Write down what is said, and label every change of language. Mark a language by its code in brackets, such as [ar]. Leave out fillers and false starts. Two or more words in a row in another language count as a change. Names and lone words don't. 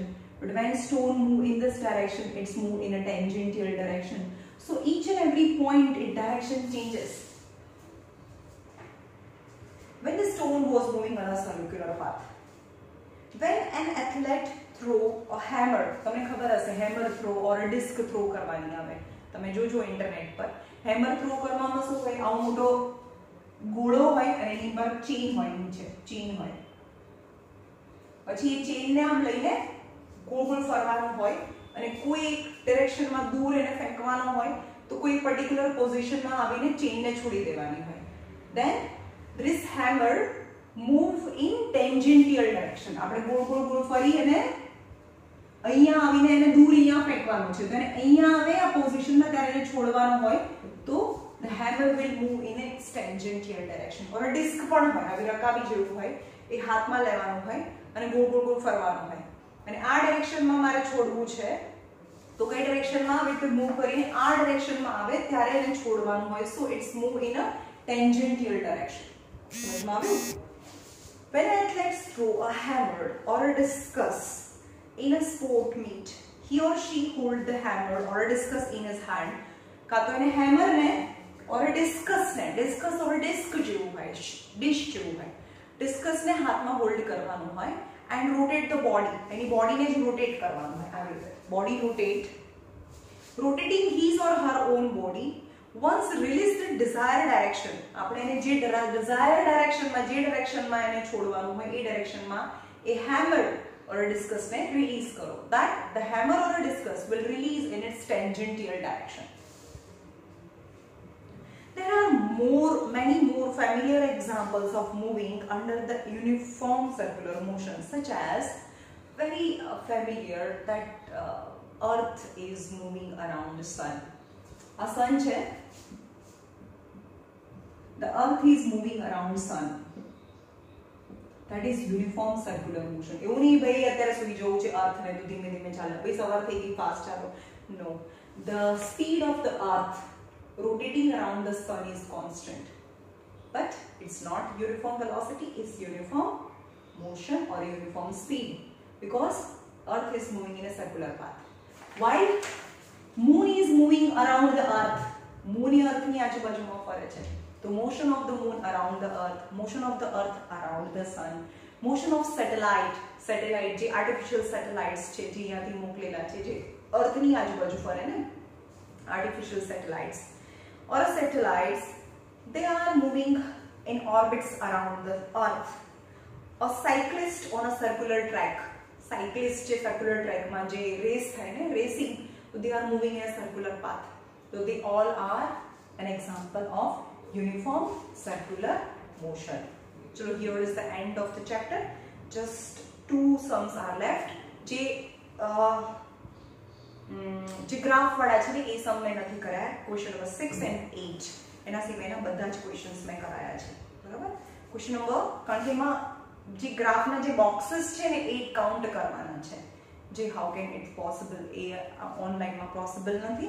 [en] But when stone move in this direction, it's move in a tangential direction. So each and every point, its direction changes. When the stone was moving on a circular path. When an athlete throw a hammer, [gu] તમને ખબર હશે [en] hammer throw or a disc throw [gu] કરવાની આવે. તમે જોજો ઇન્ટરનેટ પર. [en] hammer throw [gu] કરવામાં શું હોય? આવો મોટો ગોળો હોય અને એની પર ચેન હોય, નીચે ચેન હોય. પછી એ ચેન ને આમ લઈને ગોળ ગોળ ફરવાનું હોય અને કોઈ એક ડિરેક્શનમાં દૂર એને ફેંકવાનો હોય તો કોઈ પર્ટિક્યુલર પોઝિશનમાં આવીને ચેનને છોડી દેવાની હોય. [en] Then this hammer move in tangential direction. [gu] આપણે ગોળ ગોળ ગોળ ફરી અને અહીંયા આવીને એને દૂર અહીંયા ફેંકવાનું છે. તો એને અહીંયા આવે આ પોઝિશનમાં ત્યારે એને છોડવાનો હોય તો [en] the hammer will move in its tangential direction. or a disc [gu] પણ હોય, આવી રકાબી જેવું હોય, એ હાથમાં લેવાનું હોય અને ગોળ ગોળ ગોળ ફરવાનું હોય અને આ ડાયરેક્શનમાં મારે છોડવું છે તો કઈ ડાયરેક્શનમાં આવે તો મૂવ કરીને આ ડાયરેક્શનમાં આવે ત્યારે એને છોડવાનું હોય. [en] so it's move in a tangential direction. When athletes throw a hammer or a discus in a sport meet, he or she hold the hammer or a discus in his hand. [gu] કાં તો એને hammer ને [en] or a discus or a disc [gu] જેવું હોય, dish જેવું હોય, discus ને હાથમાં હોલ્ડ કરવાનું હોય [en] and rotate the body. [gu] એની બોડીને જ રોટેટ કરવાનું હોય આવી રીતે. [en] Body rotating his or her own body. Once release the desired direction, [gu] આપણે એને જે [en] desired direction [gu] માં જે direction માં એને છોડવાનું હોય એ direction માં [en] a hammer or a discus [gu] ને release કરો. [en] That the hammer or a discus will release in its tangential direction. There are many more familiar examples of moving under the uniform circular motion, such as very familiar that Earth is moving around the sun. A sun છે, the Earth is moving around the sun. That is uniform circular motion. [gu] એવું નહીં ભાઈ અત્યારે સુધી જોવું છે Earth ને તો ધીમે ધીમે ચાલે, ભાઈ સવાર થઈ ગઈ ફાસ્ટ ચાલો. [en] No, the speed of the Earth rotating around the sun is constant, but it's not uniform velocity, it's uniform motion or uniform speed because Earth is moving in a circular path. While Moon is moving around the Earth, Moon Earth [gu] ની આજુબાજુમાં ફરે છે. [en] The motion of the Moon around the Earth, motion of the Earth around the Sun, motion of satellite [gu] જે artificial satellites છે જે અહીંયાથી મોકલેલા છે જે Earth ની આજુબાજુ ફરે ને, [en] artificial satellites or satellites, they are moving in orbits around the Earth. a cyclist on a circular track. Cyclist જે circular track [gu] માં જે [en] race [gu] થાય ને [en] racing, so they are moving in a circular path. So they all are an example of uniform circular motion. So here is the end of the chapter. Just 2 sums are left. [gu] જે ગ્રાફ વાળા છે ને એ સમ મેં નથી કરાયા. [en] question number [gu] 6 and 8 એના સિવાયના બધા જ ક્વેશ્ચન્સ મેં કરાયા છે. બરાબર. [en] question number [gu] કારણ કે એમાં જે ગ્રાફના જે બોક્सेस છે ને એ કાઉન્ટ કરવાના છે. જે [en] how can it possible [gu] એ ઓનલાઈનમાં પોસિબલ નથી.